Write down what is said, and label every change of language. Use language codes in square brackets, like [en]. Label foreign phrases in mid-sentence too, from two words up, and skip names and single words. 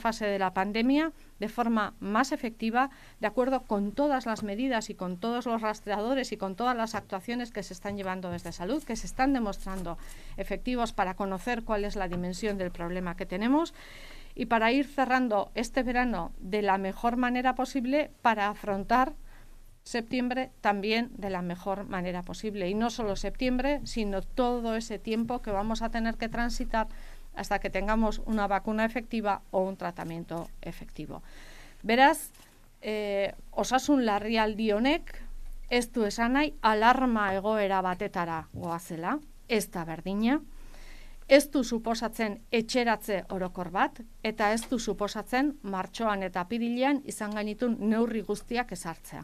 [es] fase de la pandemia de forma más efectiva, de acuerdo con todas las medidas y con todos los rastreadores y con todas las actuaciones que se están llevando desde salud, que se están demostrando efectivos para conocer cuál es la dimensión del problema que tenemos y para ir cerrando este verano de la mejor manera posible para afrontar septiembre también de la mejor manera posible. Y no solo septiembre, sino todo ese tiempo que vamos a tener que transitar hasta que tengamos una vacuna efectiva o un tratamiento efectivo. [eu] Beraz, osasun larrialdi honek ez du esan nahi alarma egoera batetara goazela, ez da berdina, ez du suposatzen etxeratze orokor bat, eta ez du suposatzen martxoan eta apirilean izan gainitun neurri guztiak ezartzea.